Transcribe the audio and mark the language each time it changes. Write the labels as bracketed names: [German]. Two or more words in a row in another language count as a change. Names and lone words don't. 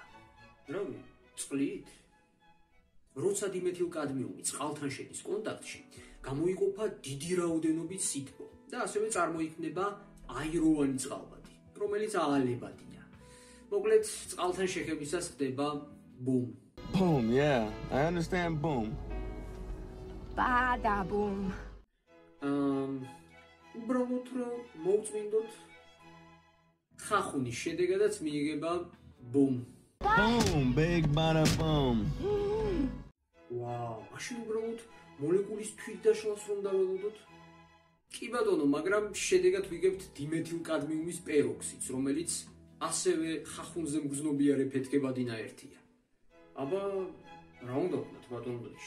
[Georgian] რავი, წყლით? როცა დიმეთილკადმიუმი წყალთან შედის კონტაქტში, გამოიყოფა დიდი რაოდენობით სითბო და ასევე წარმოიქმნება აიროვანი წყალბადი, რომელიც აალებადია. მოკლედ, წყალთან შეხებისას ხდება boom. [English] Boom, yeah. I understand boom. Bada boom. [Georgian] უბრალოდ რომ მოვწმინდოთ ხახუნის შედეგადაც მიიღება boom. [English] Boom, big bada boom. [Georgian] ვაუ, მაშინ უბრალოდ მოლეკულის თვითდაშლას რომ დაველოდოთ? კი ბატონო, მაგრამ შედეგად ვიგებთ დიმეთილკადმიუმის პეროქსიდს, რომელიც ასევე ხახუნზე მგრძნობიარე ფეთქებადი ნაერთია. აბა, რა უნდა ვქნათ ბატონოდში?